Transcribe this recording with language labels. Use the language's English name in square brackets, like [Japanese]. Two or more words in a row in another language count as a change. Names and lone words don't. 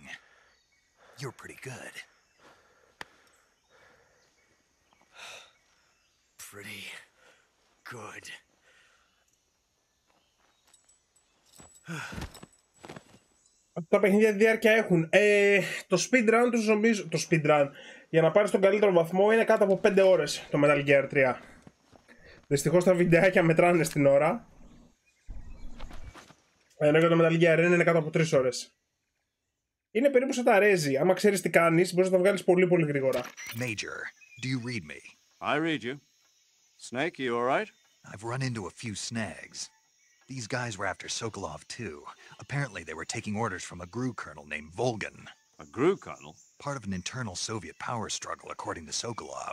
[English] You're pretty good. Pretty good. [Greek] Τα παιχνίδια διάρκεια έχουν. Το speedrun τους νομίζω. Το speedrun για να πάρεις τον καλύτερο βαθμό είναι κάτω από 5 ώρες το Metal Gear 3. Δυστυχώς τα βιντεάκια μετράνε στην ώρα. Ενώ για το Metal Gear 1 είναι κάτω από 3 ώρες. Είναι περίπου σαν τα Rezi. Άμα ξέρεις τι κάνεις, μπορείς να τα βγάλεις πολύ πολύ γρήγορα. [English] Major, do you read me? I read you. Snake, you alright? I've run into a few snags. These guys were after Sokolov too. Apparently they were taking orders from a GRU colonel named Volgan. A GRU colonel? Part of an internal Soviet power struggle, according to Sokolov.